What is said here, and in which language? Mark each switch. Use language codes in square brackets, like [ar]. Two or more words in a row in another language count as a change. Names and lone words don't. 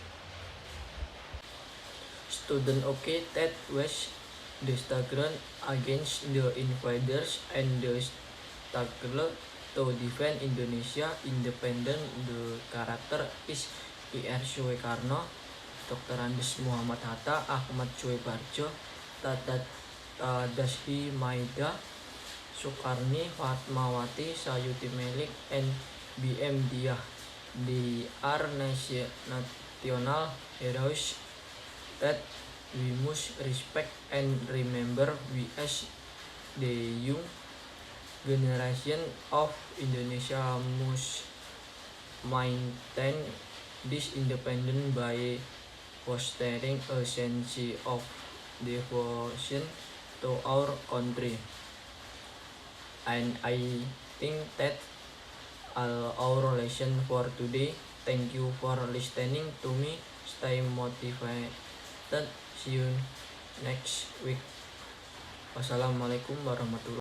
[en] Student OK that was the struggle against the invaders and the struggle to defend Indonesia independence. The character is I.R. Soekarno, Dr. Andes Muhammad Hatta, Ahmad Suebarjo, Tadashi Maida, Sukarni, Fatmawati, Sayuti Melik, and B.M. Diah. They are national heroes that we must respect and remember. We as the young generation of Indonesia must maintain this independence by fostering a sense of devotion to our country. And I think that our lesson for today. Thank you for listening to me. Stay motivated. See you next week. [ar] والسلام عليكم ورحمة الله وبركاته.